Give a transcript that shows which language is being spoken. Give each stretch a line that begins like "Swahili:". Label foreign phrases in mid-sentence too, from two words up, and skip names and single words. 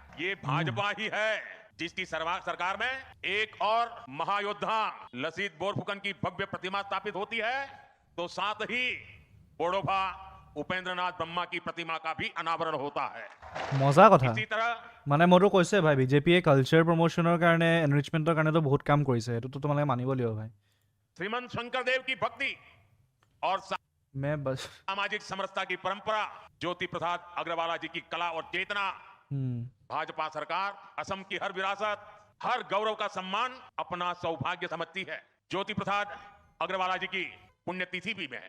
Hindi: ये भाजपा ही है जिसकी सरकार में एक और महायोद्धा लसीत बोरफुकन की भव्य प्रतिमा स्थापित होती है तो साथ ही बोडोफा उपेंद्रनाथ ब्रह्मा की प्रतिमा का भी अनावरण होता है।
Assamese: মজা কথা
Hindi: इसी तरह
Assamese: মানে মইতো কৈছে ভাই বিজেপিয়ে
English: culture promotionৰ
Assamese: কাৰণে এনৰিচমেণ্টৰ কাৰণেতো বহুত কাম কৰিছে এইটোতো তোমালোকে মানিব লাগিব ভাই
Hindi: श्रीमंत शंकरदेव की भक्ति और মে বছ सामाजिक समरसता की परंपरा, ज्योति प्रसाद अग्रवाला जी की कला और चेतना, भाजपा सरकार असम की हर विरासत, हर गौरव का सम्मान अपना सौभाग्य समझती है। ज्योति प्रसाद अग्रवाला जी की पुण्यतिथि भी है।